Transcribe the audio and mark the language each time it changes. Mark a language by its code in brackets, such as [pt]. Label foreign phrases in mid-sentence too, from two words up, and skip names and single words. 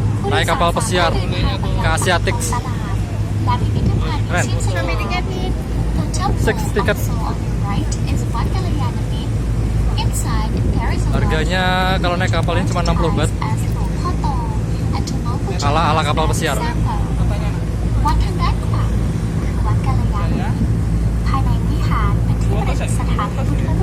[id] naik kapal pesiar ke Asiatic. Keren. 6 tiket. Harganya kalau naik kapal ini cuma 60 baht. Ala kapal pesiar. [th] วัดทางด้านขวาคือวัดกัลยาณีภายในวิหารเป็นที่ประดิษฐานพระพุทธ